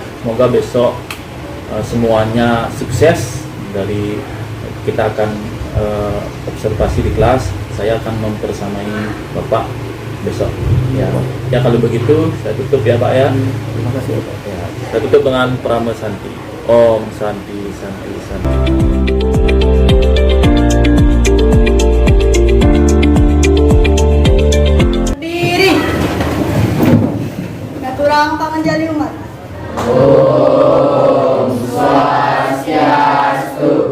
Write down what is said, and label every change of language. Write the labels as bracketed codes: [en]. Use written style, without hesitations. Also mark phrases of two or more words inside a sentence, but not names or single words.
[id] Semoga besok semuanya sukses. Dari kita akan observasi di kelas, saya akan mempersamai Bapak besok. Ya kalau begitu saya tutup ya Pak ya. Terima kasih Pak. Ya, saya tutup dengan Prama Santi. [sa] Om Santi Santi Santi. [id] Berdiri. [ban] Katurang panganjali umat. [id] Om Swastiastu.